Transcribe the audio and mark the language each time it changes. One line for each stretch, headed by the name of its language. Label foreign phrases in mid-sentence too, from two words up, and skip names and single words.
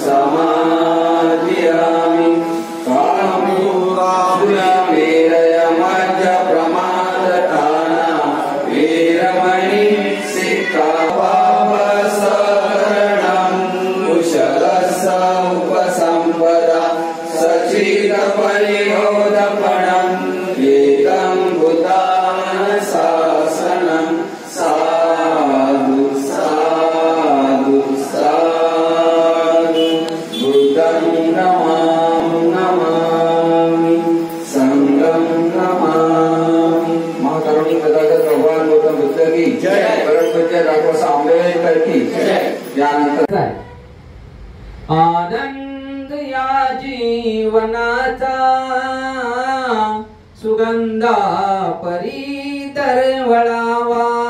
Pali: समादयामि कामूरावेरय मज्जप्रमाददाना वेरमणि सिक्खापदं कुशलस्स उपसम्पदा सचिदपरिबोधपणम् एकं बुद्धानुशासनं साधु साधु साधु बुद्धं नमामि संघं नमामि।
Hindi: महाकरुणिक तथागत भगवान गौतम बुद्ध की जय। परम पूज्य डॉक्टर आंबेडकर की जय।
Marathi: यानंतर आनंद या जीवनाचा सुगंधा परी दरवळावा